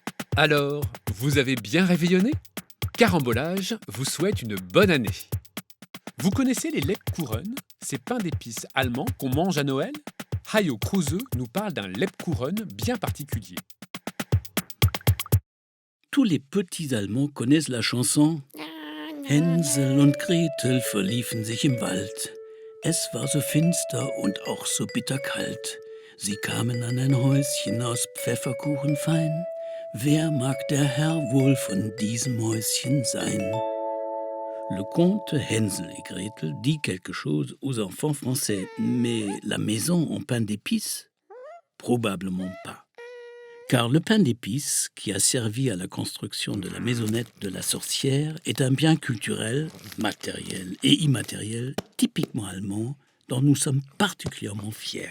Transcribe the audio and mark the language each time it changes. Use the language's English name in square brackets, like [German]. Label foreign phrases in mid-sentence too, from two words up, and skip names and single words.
[French] Alors, vous avez bien réveillonné? Carambolage vous souhaite une bonne année. Vous connaissez les Lebkuchen, ces pains d'épices allemands qu'on mange à Noël? Hayo Kruse nous parle d'un Lebkuchen bien particulier. Tous les petits Allemands connaissent la chanson [German] Hänsel und Gretel verliefen sich im Wald. Es war so finster und auch so bitterkalt. Sie kamen an ein Häuschen aus Pfefferkuchen fein. Wer mag der Herr wohl von diesem Häuschen sein? [French] Le conte Hänsel et Gretel dit quelque chose aux enfants français, mais la maison en pain d'épices? Probablement pas. Car le pain d'épices, qui a servi à la construction de la maisonnette de la sorcière, est un bien culturel, matériel et immatériel, typiquement allemand, dont nous sommes particulièrement fiers.